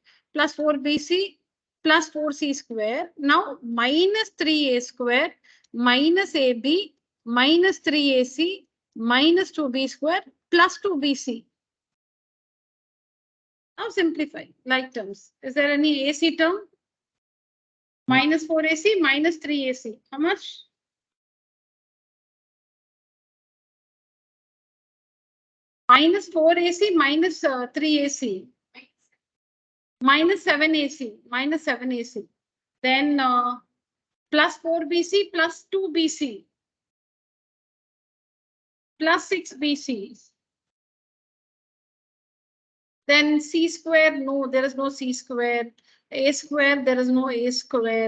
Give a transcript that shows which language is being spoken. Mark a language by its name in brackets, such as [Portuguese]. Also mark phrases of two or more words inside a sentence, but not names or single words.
[English] Plus 4bc plus 4c square. Now minus 3a square minus ab minus 3ac minus 2b square plus 2bc. Now simplify like terms. Is there any AC term? Minus 4AC minus 3AC. How much? Minus 4AC minus 3AC. Minus 7AC. Minus 7AC. Then plus 4BC plus 2BC. Plus 6BC. Then C square, no, there is no C square. A square, there is no A square.